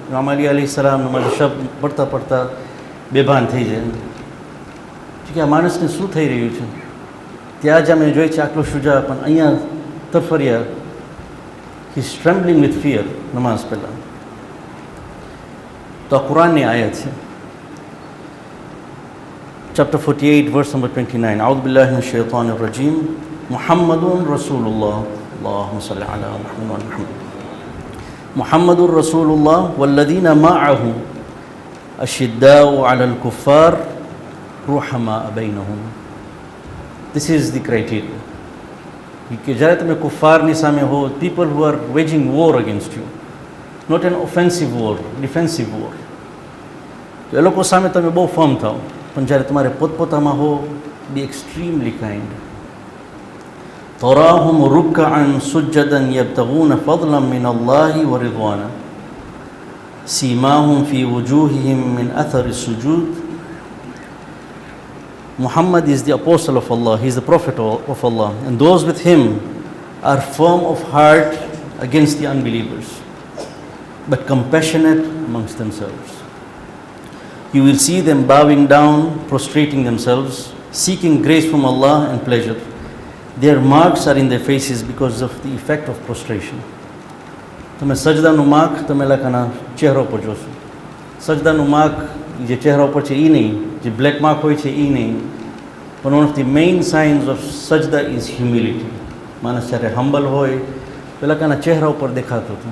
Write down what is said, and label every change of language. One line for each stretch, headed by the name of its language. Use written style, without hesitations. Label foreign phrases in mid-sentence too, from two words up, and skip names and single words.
Gujarati: ઇમામ અલી
Arabic: عليه السلام
Gujarati: નમાઝ શબ પડતા પડતા બેભાન થઈ જાય કે આ માણસને શું થઈ રહ્યું છે. ત્યાં જ અમે જોઈએ છે આટલું શુજા, પણ અહીંયા તફરિયા,
English: he is trembling with fear
Gujarati: નમાઝ પહેલાં. તો આ કુરાનની આયત છે,
English: chapter 48 verse number 29.
Arabic: أعوذ بالله من الشيطان الرجيم. محمد رسول الله. اللهم صل على محمد و محمد. محمد رسول الله والذين معه أشداء على الكفار رحماء بينهم.
English: This is the criteria.
Gujarati: કે જ્યારે તમે કુફારની સામે હો,
English: people who are waging war against you, not an offensive war, defensive war,
Gujarati: તો એ લોકો સામે તમે બહુ ફર્મ થાઓ. પણ જ્યારે તમારે પોતપોતામાં હો,
English: be extremely kind.
Arabic: تراهم ركعا سجدا يبتغون فضلا من الله ورضوانا سيماهم في وجوههم من أثر السجود.
English: Muhammad is the apostle of Allah, he is the prophet of Allah, and those with him are firm of heart against the unbelievers, but compassionate amongst themselves. You will see them bowing down, prostrating themselves, seeking grace from Allah and pleasure. Their marks are in their faces because of the effect of prostration.
Gujarati: તમે સજદાનું માર્ક તમે લોકોના ચહેરા પર જોશો. સજદાનું માર્ક જે ચહેરા ઉપર છે એ નહીં, જે બ્લેક માર્ક હોય છે એ નહીં.
English: પણ one of the main signs of sajda is humility.
Gujarati: માણસ જ્યારે હમ્બલ હોય, પેલાકાના ચહેરા ઉપર દેખાતું હતું.